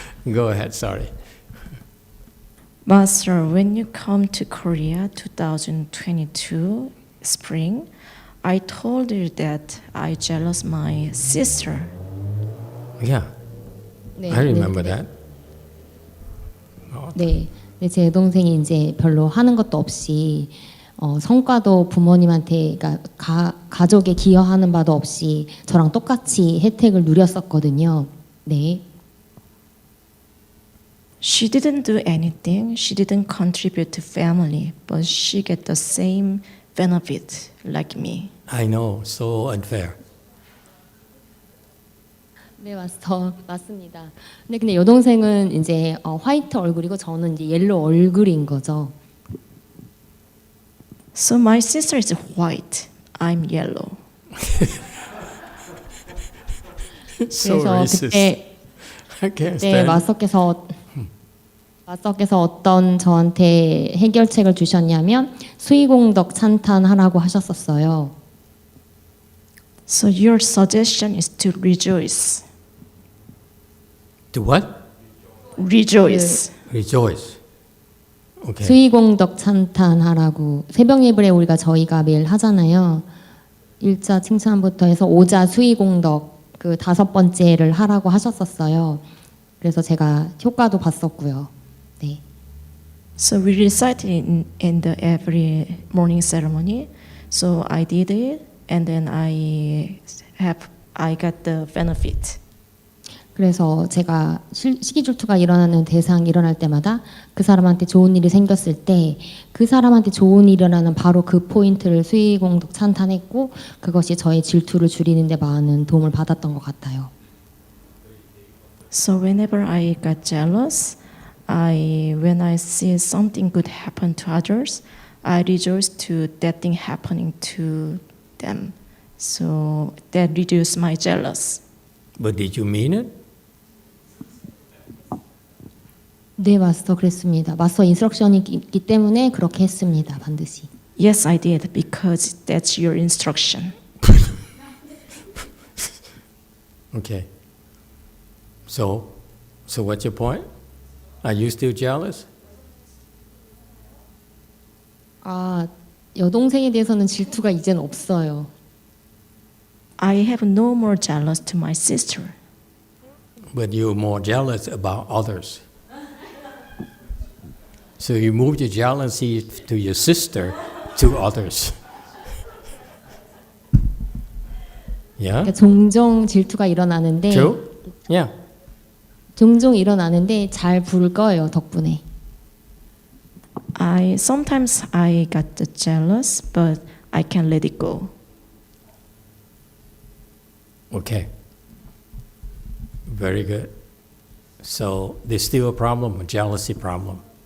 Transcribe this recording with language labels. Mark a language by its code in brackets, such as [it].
[en] Go ahead, sorry. Master, when you come to Korea 2022 spring, I told you that I jealous my sister. Yeah, [ko] 네, [en] I remember that. [ko] 네, 제 여동생이 이제 별로 하는 것도 없이 성과도 부모님한테 그러니까 가족에 기여하는 바도 없이 저랑 똑같이 혜택을 누렸었거든요. 네. [en] She didn't do anything. She didn't contribute to family, but she get the same benefit like me. I know, so unfair. [ko] 네, 마스터 맞습니다. 근데 여동생은 이제 화이트 얼굴이고 저는 이제 옐로우 얼굴인 거죠. [en] So my sister is white. I'm yellow. So [ko] 그래서 [en] racist. [ko] 그때 [en] I can't [ko] 네, [en] stand. [ko] 마스터께서 어떤 저한테 해결책을 주셨냐면 수의공덕 찬탄하라고 하셨었어요. [en] So your suggestion is to rejoice. To what? Rejoice. Rejoice. Okay. [ko] 수의공덕 찬탄하라고 새벽 예불에 저희가 매일 하잖아요. 1자 칭찬부터 해서 5자 수의공덕 그 5번째를 하라고 하셨었어요. 그래서 제가 효과도 봤었고요. 네. [en] So we recite it in the every morning ceremony. So I did it, and then I got the benefit. [ko] 그래서 제가 시기질투가 일어나는 대상이 일어날 때마다 그 사람한테 좋은 일이 생겼을 때 그 사람한테 좋은 일이 일어나는 바로 그 포인트를 수의공덕 찬탄했고 그것이 저의 질투를 줄이는 데 많은 도움을 받았던 것 같아요. [en] So whenever I got jealous, when I see something good happen to others, I rejoice to that thing happening to them. So that reduces my jealous. But did you mean it? [ko] 네, 마스터 그랬습니다. 마스터 인스트럭션이 있기 때문에 그렇게 했습니다. 반드시. [en] Yes, I did, because that's your instruction. Okay. So what's your point? Are you still jealous? [ko] 여동생에 대해서는 질투가 이제는 없어요. [en] I have no more jealous to my sister. But you're more jealous about others. So you moved your jealousy to your sister, to others. Yeah? [ko] 그러니까 종종 질투가 일어나는데 [en] True? Yeah. [ko] 종종 일어나는데 잘 부를 거예요, 덕분에. [en] Sometimes I got the jealous, but I can let it go. Okay. Very good. So there's still a problem, a jealousy problem.